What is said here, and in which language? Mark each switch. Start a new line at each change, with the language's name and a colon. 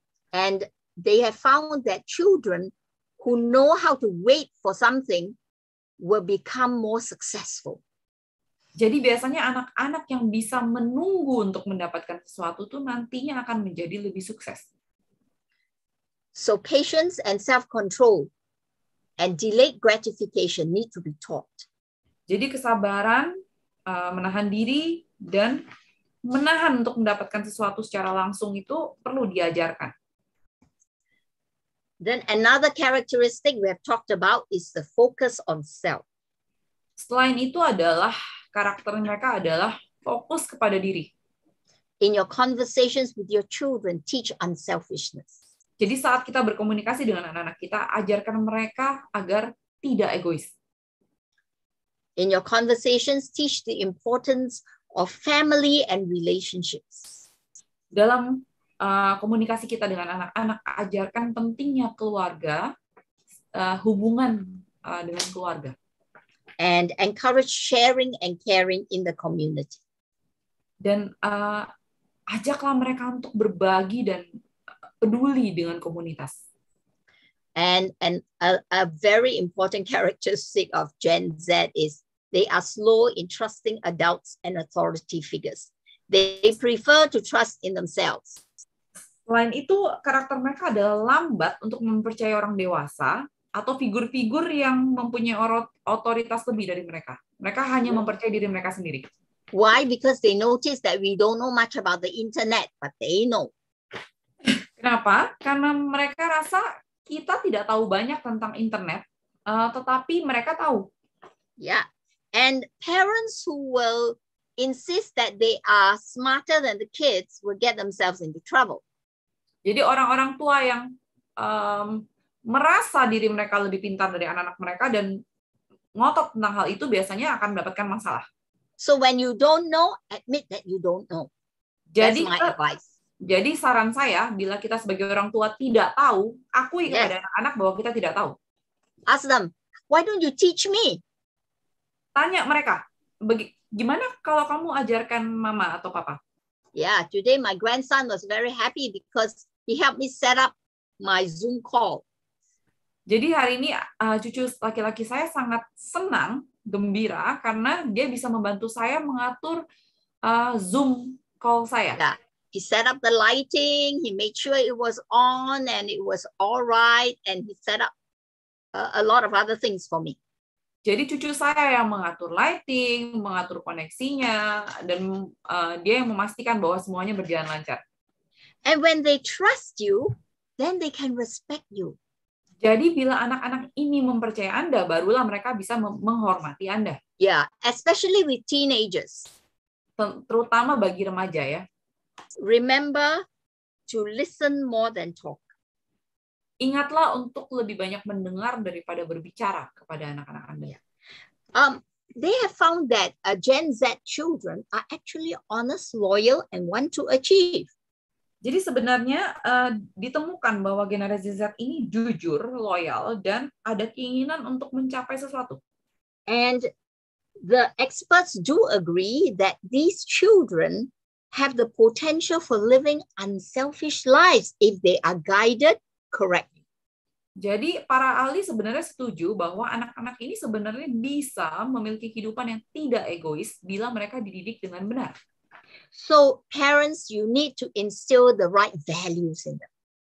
English: And they have found that children who know how to wait for something will become more successful.
Indonesian: Jadi biasanya anak-anak yang bisa menunggu untuk mendapatkan sesuatu tuh nantinya akan menjadi lebih sukses.
English: So patience and self-control and delayed gratification need to be taught.
Indonesian: Jadi kesabaran, menahan diri, dan menahan untuk mendapatkan sesuatu secara langsung itu perlu diajarkan.
English: Then another characteristic we have talked about is the focus on self.
Indonesian: Selain itu adalah karakter mereka adalah fokus kepada diri.
English: In your conversations with your children, teach unselfishness.
Indonesian: Jadi saat kita berkomunikasi dengan anak-anak kita, ajarkan mereka agar tidak egois.
English: In your conversations, teach the importance of family and relationships.
Indonesian: Dalam komunikasi kita dengan anak-anak, ajarkan pentingnya keluarga, hubungan dengan keluarga.
English: And encourage sharing and caring in the community.
Indonesian: Dan ajaklah mereka untuk berbagi dan peduli dengan komunitas.
English: And a very important characteristic of Gen Z is they are slow in trusting adults and authority figures. They prefer to trust in themselves.
Indonesian: Selain itu, karakter mereka adalah lambat untuk mempercayai orang dewasa atau figur-figur yang mempunyai otoritas lebih dari mereka. Mereka hanya mempercayai diri mereka sendiri.
English: Why? Because they notice that we don't know much about the internet, but they know.
Indonesian: Kenapa? Karena mereka rasa kita tidak tahu banyak tentang internet, tetapi mereka tahu.
English: Yeah. And parents who will insist that they are smarter than the kids will get themselves into trouble.
Indonesian: Jadi orang-orang tua yang merasa diri mereka lebih pintar dari anak-anak mereka dan ngotot tentang hal itu biasanya akan mendapatkan masalah.
English: So when you don't know, admit that you don't know. That's my advice.
Indonesian: Jadi saran saya, bila kita sebagai orang tua tidak tahu, akui kepada anak-anak bahwa kita tidak tahu.
English: Ask them, why don't you teach me?
Indonesian: Tanya mereka, gimana kalau kamu ajarkan mama atau papa?
English: Yeah, today my grandson was very happy because he helped me set up my Zoom call.
Indonesian: Jadi hari ini cucu laki-laki saya sangat senang, gembira, karena dia bisa membantu saya mengatur Zoom call saya.
English: Yeah. He set up the lighting, he made sure it was on and it was all right, and he set up a lot of other things for me.
Indonesian: Jadi cucu saya yang mengatur lighting, mengatur koneksinya, dan dia yang memastikan bahwa semuanya berjalan lancar.
English: And when they trust you, then they can respect you.
Indonesian: Jadi bila anak-anak ini mempercayai Anda, barulah mereka bisa menghormati Anda.
English: Yeah, especially with teenagers.
Indonesian: Terutama bagi remaja ya.
English: Remember to listen more than talk.
Indonesian: Ingatlah untuk lebih banyak mendengar daripada berbicara kepada anak-anak Anda.
English: They have found that Gen Z children are actually honest, loyal, and want to achieve.
Indonesian: Jadi sebenarnya ditemukan bahwa generasi Z ini jujur, loyal, dan ada keinginan untuk mencapai sesuatu.
English: And the experts do agree that these children have the potential for living unselfish lives if they are guided correctly.
Indonesian: Jadi para ahli sebenarnya setuju bahwa anak-anak ini sebenarnya bisa memiliki kehidupan yang tidak egois bila mereka dididik dengan benar.
English: So parents, you need to instill the right values in them.